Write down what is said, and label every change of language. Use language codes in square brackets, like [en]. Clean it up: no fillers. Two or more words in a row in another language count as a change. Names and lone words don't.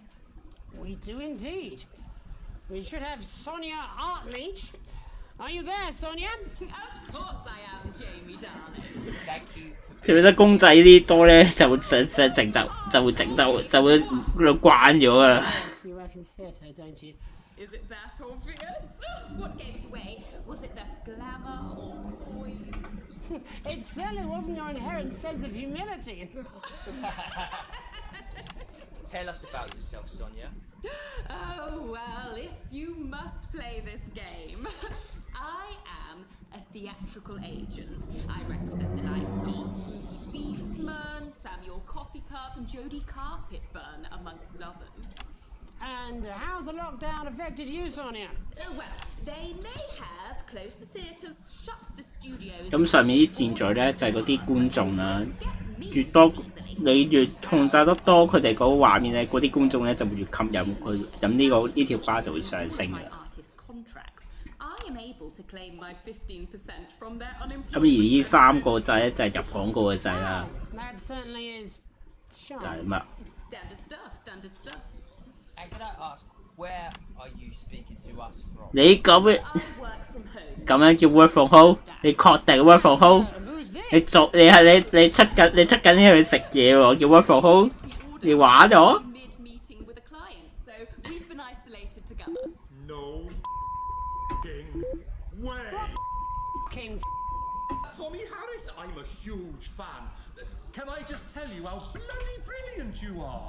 [en] We do indeed. We should have Sonia Artleach. Are you there, Sonia? Of course I am, Jamie, darling. Thank you. [yue] 做得公仔啲多咧，就會想整就會整到就會慣咗噶啦。 [en] You work in theatre, don't you? Is it that obvious? What gave it away? Was it the glamour or poise? It certainly wasn't your inherent sense of humility. Tell us about yourself, Sonia. Oh, well, if you must play this game, I am a theatrical agent. I represent the likes of Rudy Beefman, Samuel Coffee Cup, and Jodie Carpetburn, amongst others. And how's the lockdown affected you, Sonia? Well, they may have closed the theatres, shut the studios. [yue] 咁上面啲戰隊咧就係嗰啲觀眾啦，越多你越控制得多佢哋嗰個畫面咧，嗰啲觀眾咧就會越吸引佢，咁呢條巴就會上升嘅。咁而呢3個掣咧就係入廣告嘅掣啦，就係乜？ [en] And can I ask, where are you speaking to us from? [yue] 你咁樣叫 [en] work from home？ [yue] 你確定 [en] work from home？ [yue] 你出緊呢去食嘢喎，叫 [en] work from home？ [yue] 你玩咗？ [en] No way. King Tommy Harris, I'm a huge fan. Can I just tell you how bloody brilliant you are?